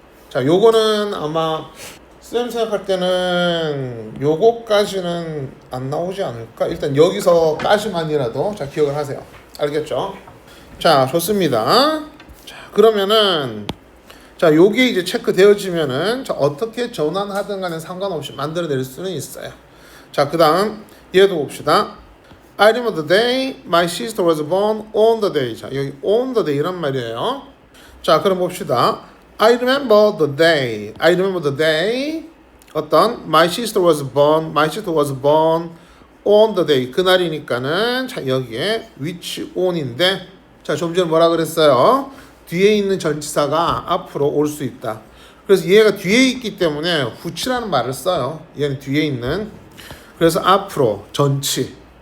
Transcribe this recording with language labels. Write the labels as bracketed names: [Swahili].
[Korean] 자, 요거는 아마 쌤 생각할 때는 요거까지는 안 나오지 않을까? 일단 여기서까지만이라도 자, 기억을 하세요. 알겠죠? 자, 좋습니다. 자, 그러면은 자, 요게 이제 체크되어지면은 자, 어떻게 전환하든 간에 상관없이 만들어낼 수는 있어요. 자, 그 다음 얘도 봅시다. [English] I remember the day my sister was born on the day. [Korean] 자, 여기 on the day 이란 말이에요. [English] 자, [Korean] 그럼 봅시다. [English] I remember the day. I remember the day. 어떤? My sister was born. My sister was born on the day. [Korean] 그날이니까는 자, 여기에 which on인데 자, 좀 전에 뭐라 그랬어요? 뒤에 있는 전치사가 앞으로 올 수 있다. 그래서 얘가 뒤에 있기 때문에 which라는 말을 써요. 얘는 뒤에 있는. 그래서 앞으로 전치.